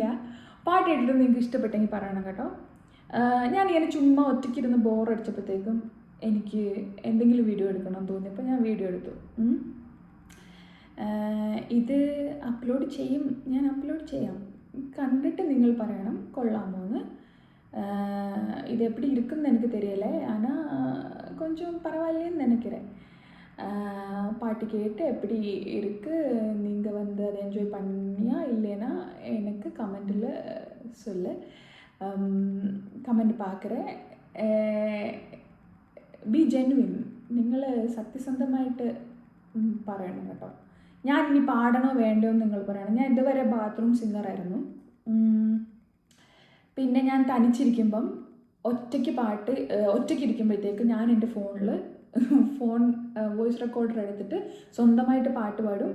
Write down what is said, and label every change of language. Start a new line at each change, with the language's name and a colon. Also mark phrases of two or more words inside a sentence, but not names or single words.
Malayalam: പാട്ട് കേട്ടിട്ട് നിങ്ങൾക്ക് ഇഷ്ടപ്പെട്ടെങ്കിൽ പറയണം കേട്ടോ. ഞാനിങ്ങനെ ചുമ്മാ ഒറ്റയ്ക്കിരുന്ന് ബോറടിച്ചപ്പോഴത്തേക്കും എനിക്ക് എന്തെങ്കിലും വീഡിയോ എടുക്കണം തോന്നിയപ്പോൾ ഞാൻ വീഡിയോ എടുത്തു. ഇത് ഞാൻ അപ്ലോഡ് ചെയ്യാം. കണ്ടിട്ട് നിങ്ങൾ പറയണം കൊള്ളാമോ എന്ന്.
Tamil: ഇത് எப்படி இருக்குன்னு எனக்கு தெரியல, ஆனால் கொஞ்சம் பரவாயில்லைன்னு நினைக்கிறேன். பாட்டு கேட்டு எப்படி இருக்குது, நீங்கள் வந்து அதை என்ஜாய் பண்ணியா இல்லைன்னா எனக்கு கமெண்டில் சொல்லு.
English: കമൻറ്റ് பார்க்குறேன். be genuine.
Malayalam: നിങ്ങൾ സത്യസന്ധമായിട്ട് പറയണം കേട്ടോ. ഞാൻ ഇനി പാടണോ വേണ്ടോ എന്ന് നിങ്ങൾ പറയണം. ഞാൻ ഇതുവരെ ബാത്റൂം സിംഗറായിരുന്നു. പിന്നെ ഞാൻ തനിച്ചിരിക്കുമ്പം ഒറ്റയ്ക്കിരിക്കുമ്പോഴത്തേക്ക് ഞാൻ എൻ്റെ
English: phone voice recorder
Malayalam: എടുത്തിട്ട് സ്വന്തമായിട്ട് പാട്ട് പാടും.